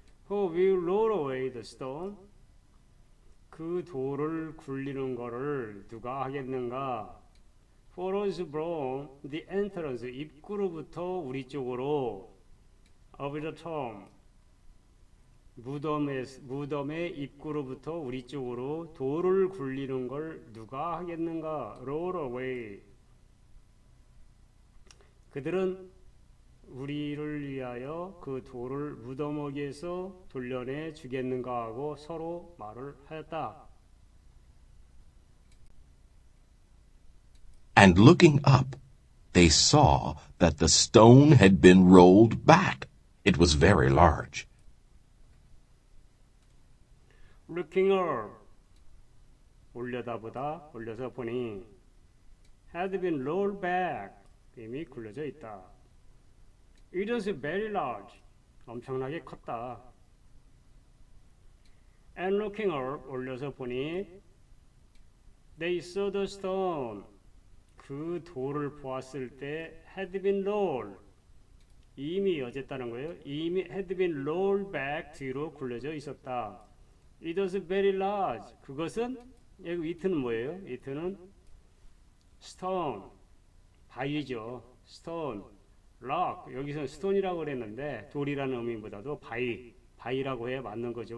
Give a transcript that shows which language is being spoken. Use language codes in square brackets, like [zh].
[en] Who will roll away the stone? [ko] 그 돌을 굴리는 거를 누가 하겠는가? [en] For us from the entrance, [ko] 입구로부터 우리 쪽으로 [en] of the tomb, [ko] 무덤의 입구로부터 우리 쪽으로 돌을 굴리는 걸 누가 하겠는가? [en] Roll away. [ko] 그들은 우리를 위하여 그 돌을 무덤에게서 돌려내 주겠는가 하고 서로 말을 하였다. [en] And looking up, they saw that the stone had been rolled back. It was very large. Looking up, [ko] 올려서 보니 [en] had been rolled back, [ko] 이미 굴려져 있다. [en] It was very large, [ko] 엄청나게 컸다. [en] And looking up, [ko] 올려서 보니 [en] they saw the stone, [ko] 그 돌을 보았을 때 [en] had been rolled, [ko] 이미 어쨌다는 거예요. 이미 [en] had been rolled back, [ko] 뒤로 굴려져 있었다. [en] It was very large, [ko] 그것은 여기 이트는 뭐예요? 이트는 stone, 바위죠. stone, rock, 여기서 스톤이라고 그랬는데 돌이라는 의미보다도 바위라고 해야 맞는 거죠.